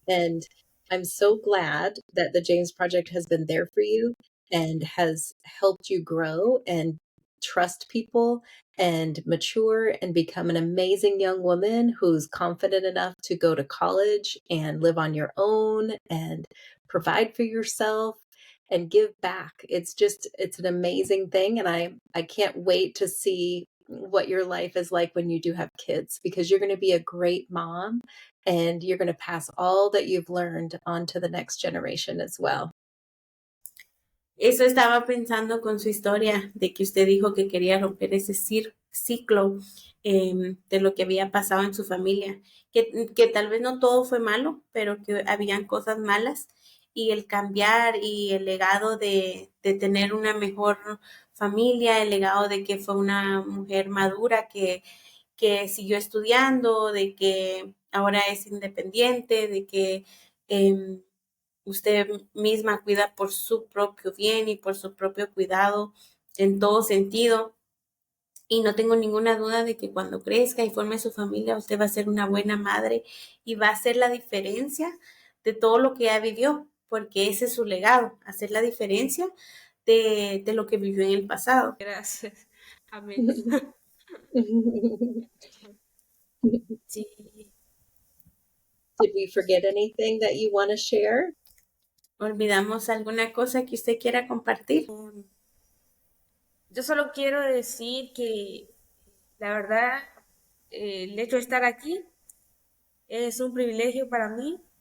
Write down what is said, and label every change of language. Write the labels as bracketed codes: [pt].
[en] And I'm so glad that the James Project has been there for you and has helped you grow and trust people and mature and become an amazing young woman who's confident enough to go to college and live on your own and provide for yourself and give back. It's an amazing thing. And I can't wait to see what your life is like when you do have kids, because you're going to be a great mom and you're going to pass all that you've learned on to the next generation as well. [es] Eso estaba pensando con su historia, de que usted dijo que quería romper ese ciclo de lo que había pasado en su familia, que tal vez no todo fue malo, pero que habían cosas malas, y el cambiar y el legado de tener una mejor familia, el legado de que fue una mujer madura que siguió estudiando, de que ahora es independiente, de que usted misma cuida por su propio bien y por su propio cuidado en todo sentido. Y no tengo ninguna duda de que cuando crezca y forme su familia, usted va a ser una buena madre y va a hacer la diferencia todo lo que ella vivió, porque ese es su legado, hacer la diferencia de lo que vivió en el pasado. Gracias. Amén. Sí. [en] Did we forget anything that you want to share? [es] ¿Olvidamos alguna cosa que usted quiera compartir? Yo solo quiero decir que la verdad, el hecho de estar aquí es un privilegio para mí.